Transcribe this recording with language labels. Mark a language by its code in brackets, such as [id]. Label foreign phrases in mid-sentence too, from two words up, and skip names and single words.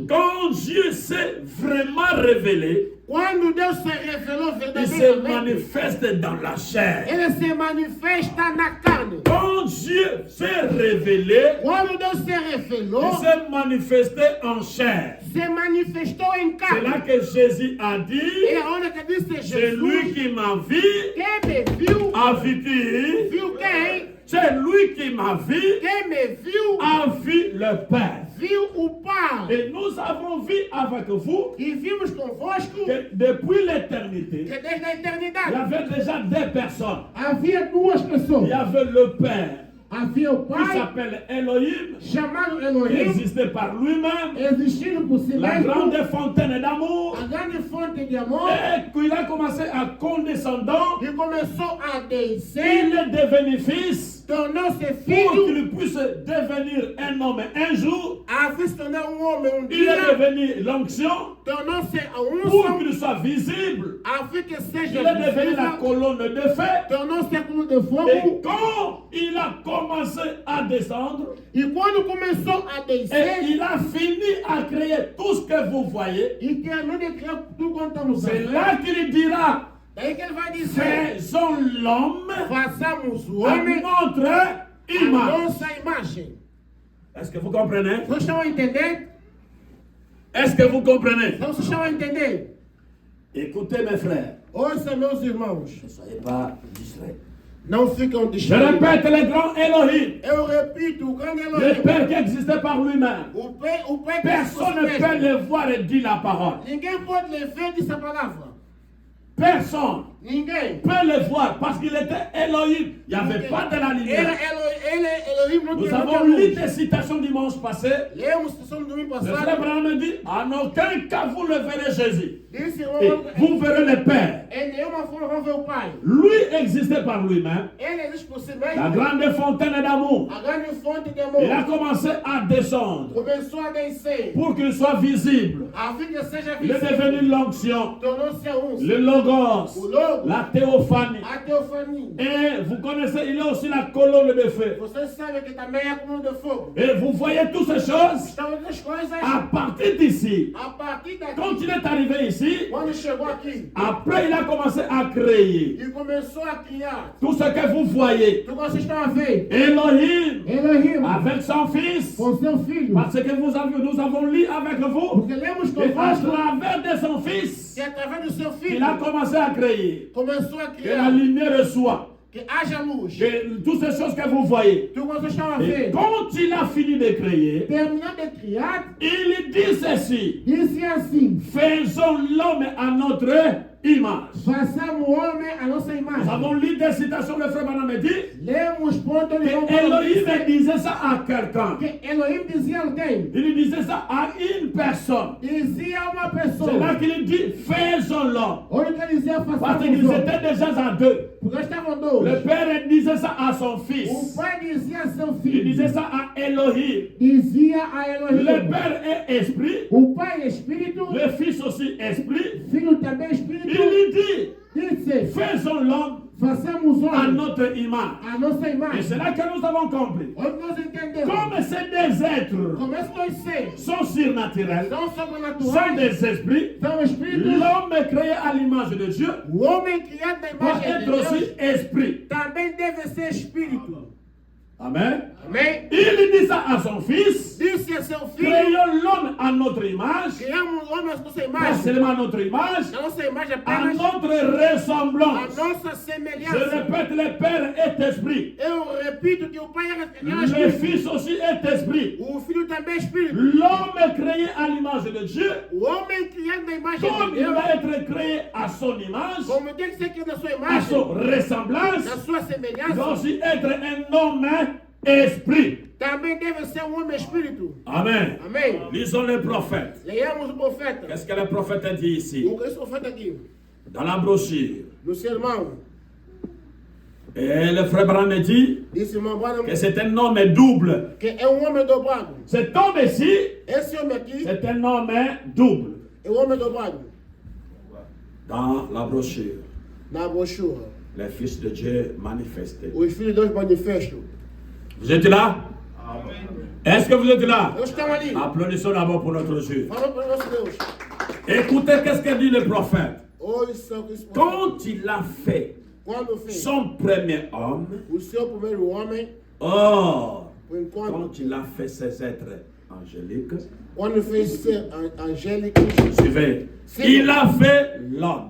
[fr] Quand Dieu s'est vraiment révélé, [pt] Quando Deus se revelou [fr] il se [pt] verdadeiramente, [fr] manifeste dans la chair. [pt] Ele se manifesta na carne. [fr] Quand Dieu s'est révélé, [pt] Quando Deus se [fr] il [pt] revelou, [fr] s'est manifesté en chair. [pt] se manifestou em [fr] C'est là [pt] carne. [fr] que Jésus a [pt] E [fr] dit, [pt] aonde que disse [fr] c'est lui [pt] Jesus, [fr] qui m'a vu, [pt] quem me viu, [fr] a vécu. [pt] viu quem? [fr] C'est lui qui m'a vu, [pt] Quem me viu, [fr] a vu le Père. [pt] viu o Pai. [fr] Et nous avons vu avec vous [pt] E vimos convosco [fr] que depuis l'éternité, [pt] que desde a [fr] il y [pt] eternidade [fr] avait déjà deux personnes. [pt] havia duas [fr] Il [pt] pessoas. [fr] y avait le Père [pt] Havia o [fr] qui [pt] Pai, [fr] s'appelle Elohim, [pt] chamado [fr] qui [pt] Elohim, [fr] existait par lui-même, [pt] existindo por si [fr] la [pt] mesmo, [fr] grande fontaine d'amour, [pt] a grande fonte de amor, [fr] et qu'il a commencé à condescendant, [pt] e começou a [fr] il [pt] descer, [fr] est devenu fils [pt] tornou-se [fr] pour [pt] filho, [fr] qu'il puisse devenir un homme un jour. [pt] a se tornar homem [fr] Il [pt] dia, [fr] est devenu l'onction [pt] tornou-se a [fr] pour [pt] unção, [fr] qu'il soit visible. [pt] a fim que [fr] Il [pt] seja [fr] est devenu la [pt] visível, [fr] colonne de feu. [pt] tornou-se a cruz de [fr] Et [pt] fogo, [fr] quand il a commencé à descendre, [pt] e quando começou a [fr] et [pt] descer, [fr] il a fini à créer tout ce que vous voyez, [pt] e terminou de criar tudo quanto estamos [fr] c'est [pt] vendo. [fr] là qu'il dira, [pt] Daí que ele vai dizer, [fr] faisons l'homme [pt] façamos o [fr] à [pt] homem [fr] notre [pt] a [fr] image. [pt] nossa imagem. [fr] Est-ce que vous comprenez? [pt] Vocês estão a entender? [fr] Est-ce que vous comprenez? [pt] Então vocês estão a entender? [fr] Écoutez mes frères, [pt] Ouça, meus irmãos, [fr] ne soyez pas distraits. [pt] não ficam [fr] Je [pt] distraídos. [fr] répète, le grand Elohim, [pt] Eu repito, o grande [fr] le [pt] Elohim, [fr] Père qui existait par lui-même. [pt] o Pai que [fr] Personne ne peut le voir et dire la parole. [pt] Ninguém pode lhe ver dessa palavra. [fr] Personne [pt] Ninguém. [fr] peut le voir parce qu'il était Elohim. Il n'y avait pas de la [pt] Ele [fr] lumière. [pt] é Elohim, não [fr] Nous [pt] tinha [fr] avons [pt] muita [fr] lu [pt] luz. [fr] des citations dimanche passé. [pt] Lemos sessão do domingo [fr] Le frère [pt] passado. [fr] Branham dit, en aucun cas vous ne verrez Jésus. [pt] Disse, [fr] Et vous verrez le Père. [pt] em nenhuma forma vão ver o Pai. [fr] Lui existait par lui-même. [pt] Ele existe por si [fr] La [pt] mesmo. [fr] grande fontaine d'amour. [pt] A grande fonte de [fr] Il a [pt] amor [fr] commencé à descendre [pt] começou a descer. [fr] pour qu'il soit visible. [pt] A fim que seja [fr] Il est devenu [pt] visível. [fr] l'onction, [pt] Tornou-se a unção. [fr] le logos, [pt] O logo, [fr] la théophanie. [pt] a teofania. [fr] Et vous connaissez, il est aussi la colonne de feu. [pt] Vocês sabem que também é a coluna de fogo. [fr] Et vous voyez toutes ces choses [pt] Estão outras coisas. [fr] à partir d'ici. [pt] A partir daqui, [fr] Quand il est arrivé ici, [pt] quando chegou aqui [fr] après il a commencé à créer [pt] e começou a criar, [fr] tout ce que vous voyez. [pt] tudo vocês estão a ver. [fr] Elohim [pt] Elohim, [fr] avec son fils. [pt] com seu filho. [fr] Parce que nous avons lu avec vous. [pt] Porque lemos [fr] Et à [pt] convosco [fr] travers de son fils, [pt] que através do seu [fr] il [pt] filho [fr] a commencé à créer. [pt] começou a [fr] Que la [pt] criar, [fr] lumière soit. [pt] que haja luz. [fr] Que toutes ces choses que vous voyez. [pt] Tudo vocês estão a [fr] Et [pt] ver. [fr] quand il a fini de créer, [pt] Terminando de criar, [fr] il dit ceci. [pt] disse assim: [fr] Faisons l'homme à notre image. [pt] façamos o homem a nossa [fr] Nous [pt] imagem. [fr] avons lu des citations, le frère Branham dit [pt] Lemos ponto de [fr] que Elohim disait ça à quelqu'un. [pt] que Elohim dizia a alguém, [fr] Il disait ça à une personne. [pt] dizia a uma [fr] C'est là [pt] pessoa. [fr] qu'il dit faisons l'homme. [pt] Onde que ele dizia [fr] Parce [pt] façamos [fr] qu'ils [pt] o homem? [fr] étaient déjà à deux. [pt] Porque estavam [fr] Le [pt] dois. [fr] père disait ça à son [pt] O [fr] fils. [pt] pai dizia a seu [fr] Il disait [pt] filho, [fr] ça à Elohim. [pt] dizia a [fr] Le [pt] Elohim. [fr] père est esprit. [pt] O pai é espírito, [fr] Le fils aussi esprit. [pt] filho também é espírito. [fr] Il dit [pt] Disse, [fr] faisons l'homme [pt] façamos [fr] à [pt] homem [fr] notre image. [pt] a nossa [fr] Et [pt] imagem. [fr] c'est là que nous avons compris. [pt] Onde nós entendemos, [fr] Comme ces deux êtres [pt] como esses dois seres [fr] sont surnaturels, [pt] são [fr] sont [pt] sobrenaturais, [fr] des esprits, [pt] são espíritos, [fr] l'homme créé à l'image de Dieu [pt] o homem criado na [fr] doit [pt] imagem de [fr] être aussi [pt] Deus [fr] esprit. [pt] também deve ser espírito. [fr] Amen. [pt] Amém? [fr] Il dit ça à son fils. [pt] Disse a seu filho, [fr] Créons l'homme à notre image. [pt] criamos o homem à nossa [fr] Pas [pt] imagem. [fr] seulement à notre image. [pt] A nossa imagem [fr] À [pt] apenas [fr] notre [pt] a [fr] ressemblance. [pt] nossa [fr] Je [pt] semelhança. [fr] répète, le Père est esprit. [pt] Eu repito que o Pai é [fr] Le [pt] espírito. [fr] Fils aussi est esprit. [pt] O Filho também é espírito. [fr] L'homme est créé à l'image de Dieu. [pt] O homem criado na imagem [fr] Comme [pt] de [fr] il [pt] Deus, [fr] va être créé à son image, [pt] como tem que ser criado na sua [fr] à [pt] imagem, [fr] son ressemblance, [pt] na sua [fr] il doit [pt] semelhança, [fr] aussi être un homme esprit. [pt] também deve ser um homem espírito. [fr] Amen. [pt] Amém? [fr] Lisons les prophètes. [pt] Leiamos o profeta. [fr] Qu'est-ce que le prophète a dit ici? [pt] O que esse profeta aqui? [fr] Dans la brochure. [pt] No sermão. [fr] Et le frère Branham dit [pt] Disse irmão Branham [fr] que c'est un homme double. [pt] que é um homem dobrado. [fr] Cet homme ici, [pt] Esse homem aqui [fr] c'est un homme double. [pt] é um homem dobrado. [fr] Dans la brochure, [pt] Na brochura. [fr] les fils de Dieu manifestés. [pt] Os filhos de Deus manifestam. [fr] Vous êtes là? Est-ce que vous êtes là? [pt] Eles estão ali. [fr] Applaudissons d'abord pour notre Dieu. [pt] Fala para o nosso Deus. [fr] Écoutez qu'est-ce que dit le prophète. [pt] Ouça o que esse profeta. [fr] Quand il a fait [pt] Quando fez [fr] son premier homme, [pt] o seu primeiro homem, [fr] or, [pt] enquanto, [fr] quand il a fait ses êtres angéliques, [pt] quando fez ser angélico, [fr] suivez, il a fait l'homme.